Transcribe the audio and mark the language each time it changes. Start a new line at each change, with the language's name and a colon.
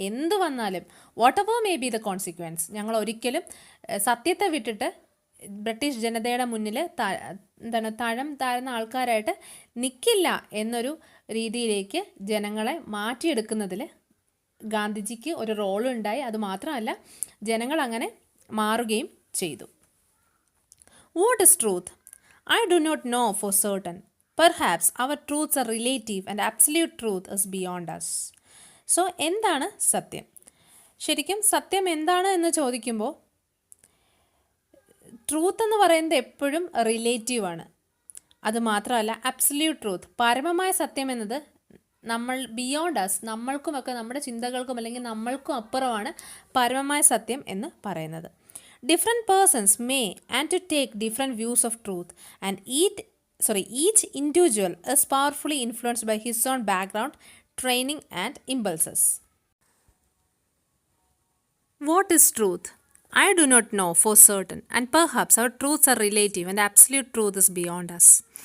Malayalam: എന്ത് വന്നാലും
English: whatever may be the consequence,
Malayalam: ഞങ്ങൾ ഒരിക്കലും സത്യത്തെ വിട്ടിട്ട് ബ്രിട്ടീഷ് ജനതയുടെ മുന്നിൽ തഴം താഴ്ന്ന ആൾക്കാരായിട്ട് നിൽക്കില്ല എന്നൊരു രീതിയിലേക്ക് ജനങ്ങളെ മാറ്റിയെടുക്കുന്നതിൽ ഗാന്ധിജിക്ക് ഒരു റോളുണ്ടായി. അതുമാത്രമല്ല, ജനങ്ങൾ അങ്ങനെ മാറുകയും ചെയ്തു.
English: What is truth? I do not know for certain. Perhaps our truths are relative and absolute truth is beyond us.
Malayalam: So, എന്താണ് സത്യം? ശരിക്കും സത്യം എന്താണ് എന്ന് ചോദിക്കുമ്പോൾ ട്രൂത്ത് എന്ന് പറയുന്നത് എപ്പോഴും റിലേറ്റീവാണ്. അതുമാത്രമല്ല, അബ്സല്യൂട്ട് ട്രൂത്ത്, പരമമായ സത്യം എന്നത് നമ്മൾ
English: beyond us,
Malayalam: നമ്മൾക്കുമൊക്കെ നമ്മുടെ ചിന്തകൾക്കും അല്ലെങ്കിൽ നമ്മൾക്കും അപ്പുറമാണ് പരമമായ സത്യം എന്ന് പറയുന്നത്.
English: Different persons may and to take different views of truth, and each individual is powerfully influenced by his own background, training and impulses. What is truth? I do not know for certain, and perhaps our truths are relative and absolute truth is beyond us.